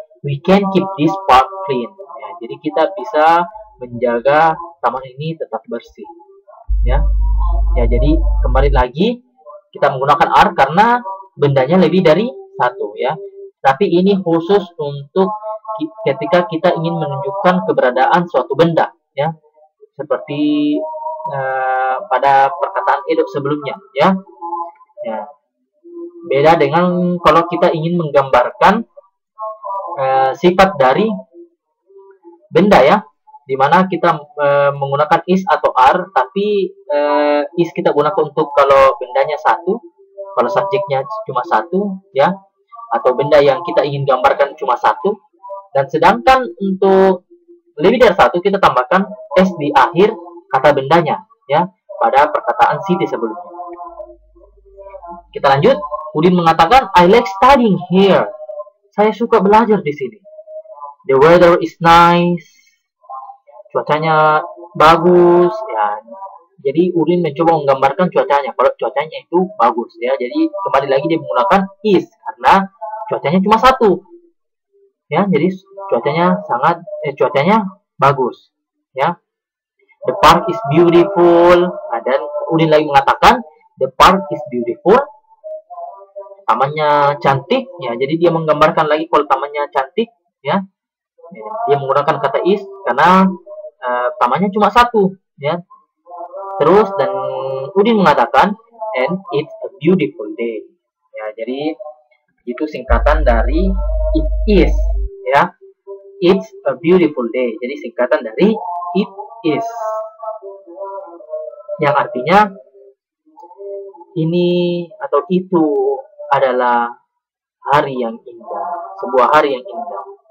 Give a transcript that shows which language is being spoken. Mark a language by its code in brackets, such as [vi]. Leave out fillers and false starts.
[en] We can keep this park clean, ya. [id] Jadi kita bisa menjaga taman ini tetap bersih, ya. Ya, jadi kembali lagi kita menggunakan R karena bendanya lebih dari satu, ya. Tapi ini khusus untuk ketika kita ingin menunjukkan keberadaan suatu benda, ya, seperti pada perkataan Edo sebelumnya, ya. Ya. Beda dengan kalau kita ingin menggambarkan sifat dari benda, ya, dimana kita menggunakan is atau R, tapi is kita gunakan untuk kalau bendanya satu, kalau subjeknya cuma satu, ya, atau benda yang kita ingin gambarkan cuma satu. Dan sedangkan untuk lebih dari satu kita tambahkan s di akhir kata bendanya, ya, pada perkataan Siti sebelumnya. Kita lanjut. [en] Udin [id] mengatakan [en] I like studying here. [id] Saya suka belajar di sini. [en] The weather is nice. [id] Cuacanya bagus, ya. Jadi Udin mencoba menggambarkan cuacanya. Kalau cuacanya itu bagus, ya. Jadi kembali lagi dia menggunakan is karena cuacanya cuma satu. Ya, jadi cuacanya bagus, ya. [en] The park is beautiful. [id] Nah, dan Udin lagi mengatakan [en] the park is beautiful. [id] Tamannya cantik, ya. Jadi dia menggambarkan lagi kalau tamannya cantik, ya. Dia menggunakan kata is karena tamannya cuma satu, ya. Terus dan Udin mengatakan [en] and it's a beautiful day. [id] Ya, jadi itu singkatan dari it is, ya. [en] It's a beautiful day. [id] Jadi singkatan dari it is, yang artinya ini atau itu adalah hari yang indah, sebuah hari yang indah.